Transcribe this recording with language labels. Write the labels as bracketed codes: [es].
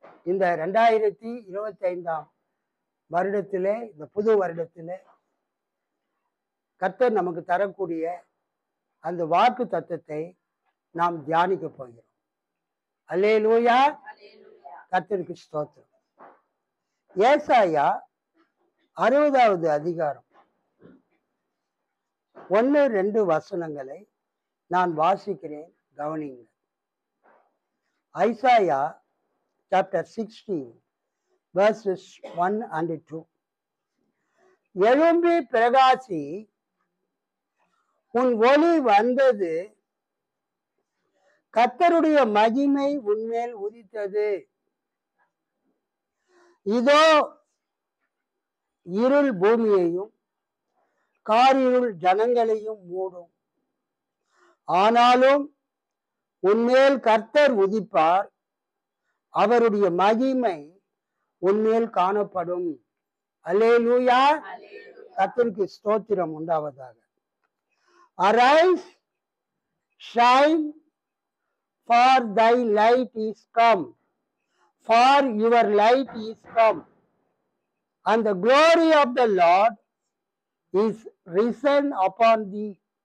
[ta] இந்த 2025 வருடத்திலே, இந்த புது வருடத்திலே கர்த்தர் நமக்கு தரக்கூடிய அந்த வாக்கு தத்தத்தை நாம் தியானிக்க போகிறோம். அல்லேலூயா, கர்த்தருக்கு ஸ்தோத்திரம். ஏசாயா 60வது அதிகாரம் 1-2 வசனங்களை நான் வாசிக்கிறேன், கவனிங்க. [en] Isaiah chapter 60 verses 1 and 2. [ta] எழும்பி பிரகாசி, உன் ஒளி வந்தது, கர்த்தருடைய மகிமை உன்மேல் உதித்தது. இதோ இருள் பூமியையும் காரிருள் ஜனங்களையும் மூடும். ஆனாலும் உன்மேல் கர்த்தர் உதிப்பார், அவருடைய மகிமை உன்மேல் காணப்படும். அல்லேலூயா, கர்த்தருக்கு ஸ்தோத்திரம் உண்டாவதாக. [en] Arise, shine, for thy light is come, for your light is come, and the glory of the Lord is risen upon thee.